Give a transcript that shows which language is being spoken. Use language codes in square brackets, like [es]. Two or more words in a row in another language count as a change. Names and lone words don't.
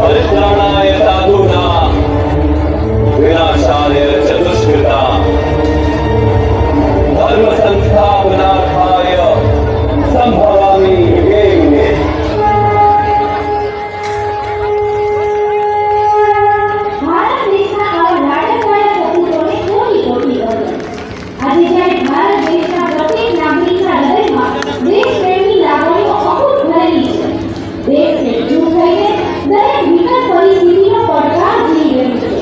[sa] परित्राणाय साधूनां विनाशाय च दुष्कृतां धर्म संस्थापनार्थाय संभवामि युगे युगे। [gu] ભારત દેશના આવા નાટકવાળા સપૂતોને કોટી કોટી વંદન। આજે જ્યારે ભારત દેશના પ્રત્યેક નાગરિકના હૃદયમાં દેશપ્રેમની લાગણીઓ અખૂટ ભરેલી છે, દેશને એકજૂથ થઈને દરેક વિકટ પરિસ્થિતિનો પડકાર ઝીલી રહ્યું છે।